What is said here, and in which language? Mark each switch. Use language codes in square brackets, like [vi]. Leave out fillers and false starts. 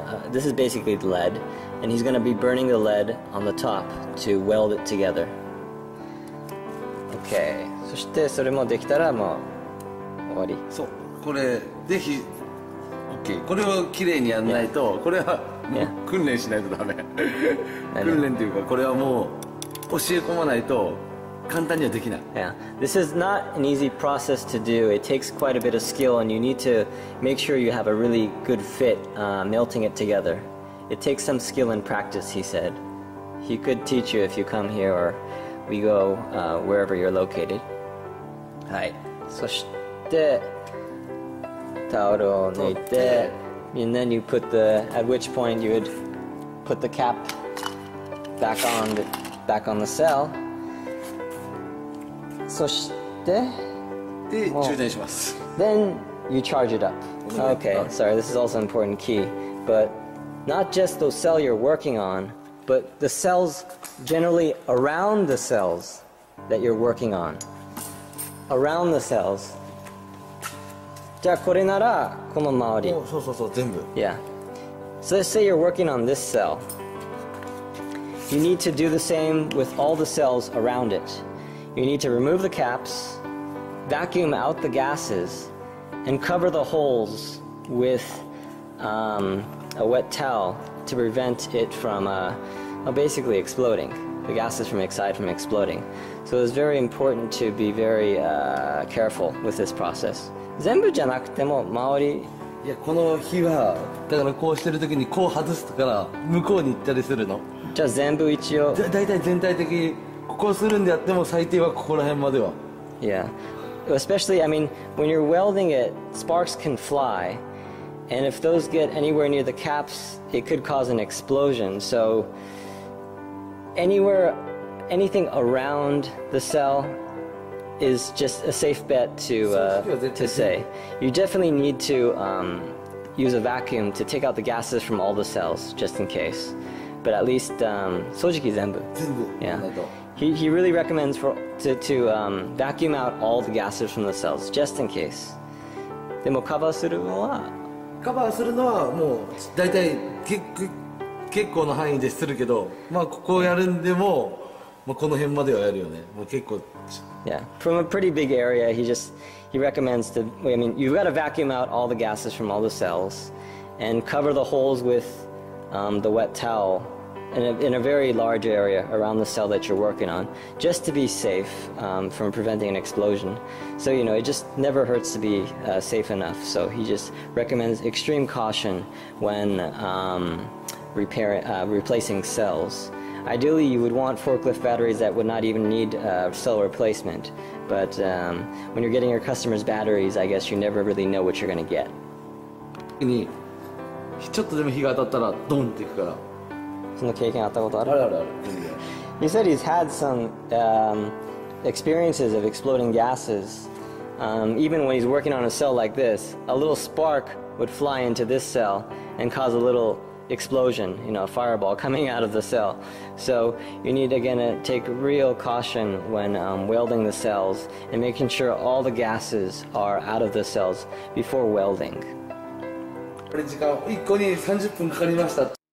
[en] This is basically lead, and he's going to be burning the lead on the top to weld it together. Okay. [ja] そしてそれもできたらもう終わり。そう。これぜひ OK。これをきれいにやらないと、これはもう訓練しないとダメ。訓練というかこれはもう教え込まないと。 [en] Yeah, this is not an easy process to do. It takes quite a bit of skill, and you need to make sure you have a really good fit melting it together. It takes some skill and practice, he said. he could teach you if you come here or we go wherever you're located. [ja] はい。そしてタオルを抜いて [en] and then you put at which point you would put the cap back on the cell. [ja] そしてで充電します。 [en] Then you charge it up. Okay, sorry, this is also an important key. But not just the cell you're working on, but the cells generally around the cells that you're working on. Around the cells. [ja] じゃあこれならこの周り。そうそうそう全部。 [en] Yeah. So let's say you're working on this cell. You need to do the same with all the cells around it. You need to remove the caps, vacuum out the gases, and cover the holes with a wet towel to prevent it from basically exploding. The gases from inside from exploding. So it's very important to be very careful with this process. [ja] 全部じゃなくても周り。いやこの火はだからこうしてる時にこう外すから向こうに行ったりするの。じゃあ全部一応。だいたい全体的にこうするんであっても最低はここら辺までは。 [en] Yeah. Especially, I mean, when you're welding it, sparks can fly, and if those get anywhere near the caps, it could cause an explosion. So, anything around the cell is just a safe bet to say. You definitely need to use a vacuum to take out the gases from all the cells, just in case. But at least, [ja] 正直全部. [en] Yeah. He really recommends to vacuum out all the gases from the cells, just in case. [ja] でもカバーするのはもう大体結構の範囲でするけど、まあここをやるんでも、まあこの辺まではやるよね。もう結構。 [en] Yeah, from a pretty big area, he recommends to. I mean, you've got to vacuum out all the gases from all the cells, and cover the holes with the wet towel. In a very large area around the cell that you're working on, just to be safe from preventing an explosion. So, you know, it just never hurts to be safe enough. So he just recommends extreme caution when replacing cells. Ideally, you would want forklift batteries that would not even need cell replacement. But when you're getting your customers' batteries, I guess you never really know what you're going to get. [ja] ちょっとでも火が当たったらドンっていくから。その経験あったことある？ある。 [en] He said he's had some experiences of exploding gases. Even when he's working on a cell like this, a little spark would fly into this cell and cause a little explosion, you know, a fireball coming out of the cell. So you need again to take real caution when welding the cells and making sure all the gases are out of the cells before welding. [ja] これ時間1個に30分かかりました。